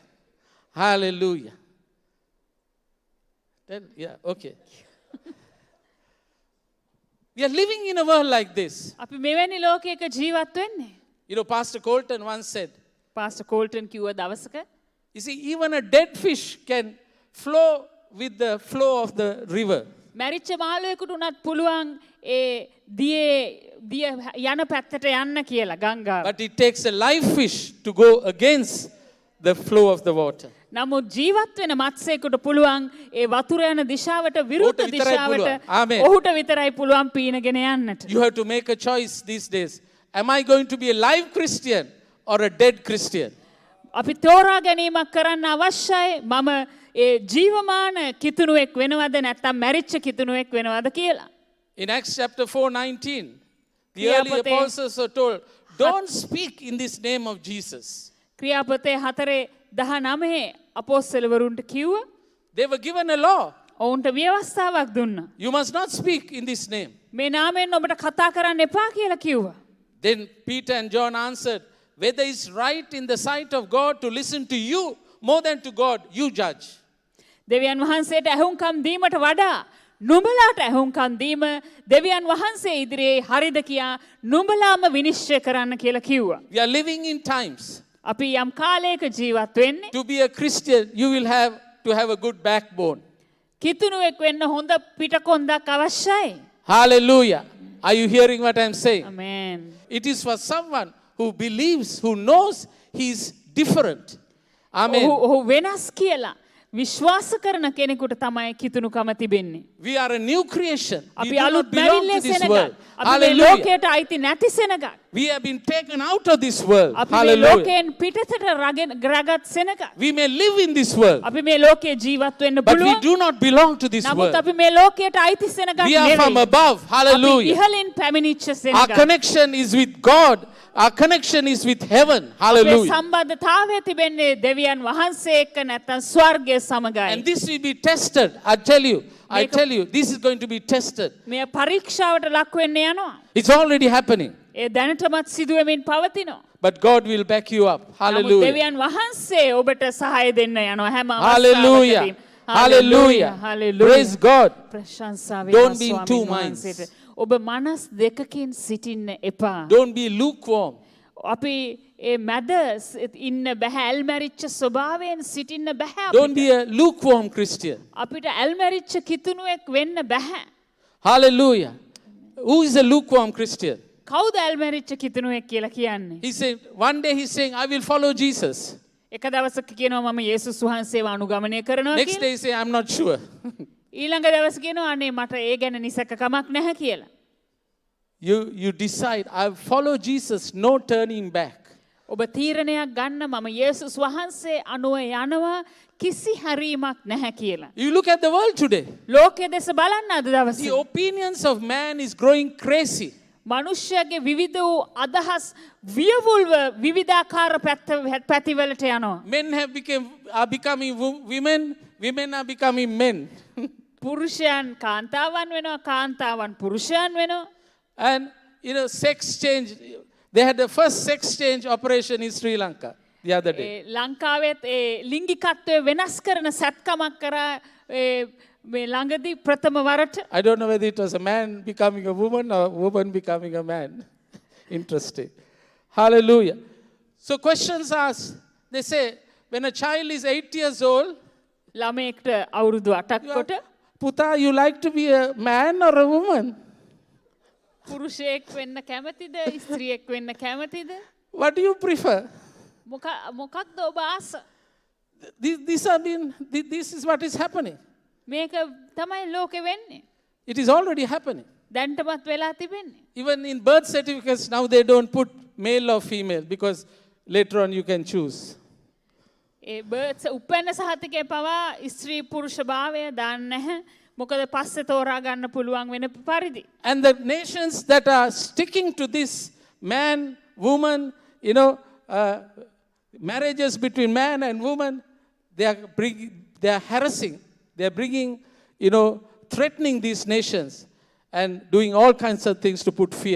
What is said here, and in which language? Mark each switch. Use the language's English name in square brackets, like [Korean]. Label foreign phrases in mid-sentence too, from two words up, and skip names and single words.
[English] Hallelujah. Then, yeah, okay. We are living in a world like this. [Sinhala] අපි මෙවැනි ලෝකයක ජීවත් වෙන්නේ. [English] Pastor Colton once said, [Sinhala] පාස්ටර් කෝල්ටන් කිව්ව දවසක [English] you see, even a dead fish can flow with the flow of the river. [Sinhala] මැරිච්ච මාළුවෙකුට උනත් පුළුවන් ඒ දිය යන පැත්තට යන්න කියලා ගංගාව. [English] But it takes a live fish to go against the flow of the water. [Sinhala] නමුත් ජීවත් වෙන මත්ස්‍යයෙකුට පුළුවන් ඒ වතුර යන දිශාවට විරුද්ධ ඔහුට විතරයි දිශාවට පුළුවන්. Amen. ඔහුට විතරයි පුළුවන් පීනගෙන යන්නට. [English] You have to make a choice these days. Am I going to be a live Christian or a dead Christian? [Sinhala] අපි තෝරා ගැනීමක් කරන්න අවශ්‍යයි. මම ඒ ජීවමාන කිතුණුවෙක් වෙනවද නැත්නම් මැරිච්ච කිතුණුවෙක් වෙනවද කියලා. [English] In Acts chapter 4:19, the early [Sinhala] ක්‍රියාපතේ [English] apostles are told, don't speak in this name of Jesus. [Sinhala] ක්‍රියාපතේ 4:19 අපොස්තලවරුන්ට කිව්වා [English] They were given a law. [Sinhala] ඔවුන්ට ව්‍යවස්ථාවක් දුන්නා. [English] You must not speak in this name. [Sinhala] මේ නාමයෙන් ඔබට කතා කරන්න එපා කියලා කිව්වා. [English] Then Peter and John answered, whether it's right in the sight of God to listen to you more than to God, you judge. [Sinhala] දෙවියන් වහන්සේට ඇහුම්කම් දීමට වඩා නුඹලාට ඇහුම්කම් දීම දෙවියන් වහන්සේ ඉදිරියේ හරිද කියා නුඹලාම විනිශ්චය කරන්න කියලා කිව්වා. [English] We are living in times. [Sinhala] අපි යම් කාලයක ජීවත් වෙන්නේ. [English] To be a Christian, you will have to have a good backbone. [Sinhala] කිතුණුවෙක් වෙන්න හොඳ පිටකොන්දක් අවශ්‍යයි. [English] Hallelujah. Are you hearing what I'm saying? Amen. It is for someone who believes, who knows he's different. Amen. [Sinhala] ඔහු වෙනස් කියලා විශ්වාස කරන කෙනෙකුට තමයි කිතුණුකම තිබෙන්නේ. [English] We are a new creation. We [Sinhala] අපි [English] do [Sinhala] අලුත් [English] not belong [Sinhala] මැවිල්ලේ [English] to this [Sinhala] සෙනගක්. [English] world. [Sinhala] අපි මේ [English] Hallelujah. [Sinhala] ලෝකයට අයිති නැති සෙනගක්. [English] We have been taken out of this world. [Sinhala] අපි මේ [English] Hallelujah. [Sinhala] ලෝකයෙන් පිටතට රගත් සෙනගක්. [English] We may live in this world, [Sinhala] අපි මේ ලෝකයේ ජීවත් වෙන්න [English] but we [Sinhala] පුළුවන්. [English] do not belong to this [Sinhala] නමුත් [English] world. [Sinhala] අපි මේ ලෝකයට අයිති සෙනගක් [English] We are from [Sinhala] නෙවෙයි. [English] above. [Sinhala] අපි [English] Hallelujah. [Sinhala] ඉහළින් පැමිණිච්ච [English] Our [Sinhala] සෙනගක්. [English] connection is with God. Our connection is with heaven. [Sinhala] අපේ [English] Hallelujah. [Sinhala] සම්බන්ධතාවය තිබෙන්නේ දෙවියන් වහන්සේ එක්ක නැත්නම් ස්වර්ගය සමගයි. [English] And this will be tested. I tell you, this is going to be tested. [Sinhala] මේ පරීක්ෂාවට ලක් වෙන්න යනවා. [English] It's already happening. [Sinhala] ඒ දැනටමත් සිදුවෙමින් පවතිනවා. [English] But God will back you up. [Sinhala] නමුත් [English] Hallelujah. [Sinhala] දෙවියන් වහන්සේ ඔබට සහාය දෙන්න යනවා හැම [English] Hallelujah. [Sinhala] අවස්ථාවකදීම. [English] Hallelujah. Hallelujah. Praise God. [Sinhala] ප්‍රශංසා [English] Don't [Sinhala] වේවා [English] be in two [Sinhala] ස්වාමීන් [English] minds. [Sinhala] වහන්සේට. ඔබ මනස් දෙකකින් සිටින්න එපා. [English] Don't be lukewarm. [Sinhala] අපි ඒ මැද ඉන්න බෑ ඇල්මැරිච්ච ස්වභාවයෙන් සිටින්න බෑ [English] Don't [Sinhala] අපිට. [English] be a lukewarm Christian. [Sinhala] අපිට ඇල්මැරිච්ච කිතුණුවෙක් වෙන්න බෑ. [English] Hallelujah. Who is a lukewarm Christian? [Sinhala] කවුද ඇල්මැරිච්ච කිතුණුවෙක් කියලා කියන්නේ? [English] He said, one day he's saying, I will follow Jesus. [Sinhala] එක දවසක කියනවා මම යේසුස් වහන්සේව අනුගමනය කරනවා [English] Next [Sinhala] කියලා. [English] day he say, I'm not sure. [Sinhala] ඊළඟ දවසේ කියනවා අනේ මට ඒ ගැන නිසකකමක් නැහැ කියලා. [English] You decide, I follow Jesus, no turning back. [Sinhala] ඔබ තීරණයක් ගන්න මම යේසුස් වහන්සේ අනුව යනවා කිසි හැරීමක් නැහැ කියලා. [English] You look at the world today. [Sinhala] ලෝකයේ දෙස බලන්න අද [English] The [Sinhala] දවසේ. [English] opinions of man is growing crazy. [Sinhala] මනුෂ්‍යගේ විවිධ වූ අදහස් වියවුල්ව විවිධාකාර පැතිවලට යනවා. [English] Men are becoming women, women are becoming men. [Sinhala] පුරුෂයන් කාන්තාවන් වෙනවා, කාන්තාවන් පුරුෂයන් වෙනවා. [English] And sex change. They had the first sex change operation in Sri Lanka the other day. [Sinhala] ලංකාවෙත් ඒ ලිංගිකත්වය වෙනස් කරන සැත්කමක් කරා මේ ළඟදී ප්‍රථම වරට. [English] I don't know whether it was a man becoming a woman or a woman becoming a man. Interesting. Hallelujah. So questions asked. They say, when a child is 8 years old, [Sinhala] ළමයෙක්ට අවුරුදු 8ක් කොට [English] Puta, you like to be a man or a woman? [Sinhala] පුරුෂයෙක් වෙන්න කැමතිද? ස්ත්‍රියෙක් වෙන්න කැමතිද? [English] What do you prefer? [Sinhala] මොකක්ද ඔබ ආස? [English] This is what is happening. [Sinhala] මේක තමයි ලෝකෙ වෙන්නේ. [English] It is already happening. [Sinhala] දැන්ටමත් වෙලා තිබෙන්නේ. [English] Even in birth certificates, now they don't put male or female because later on you can choose. [Sinhala] ඒ බර්ත්ස් උපැන්න සහතිකය පවා ස්ත්‍රී පුරුෂ භාවය දාන්න නැහැ. මොකද පස්සේ තෝරා ගන්න පුළුවන් වෙන පරිදි. [English] And the nations that are sticking to this man, woman, marriages between man and woman, they are harassing, they are bringing, threatening these nations and doing all kinds of things to put fear.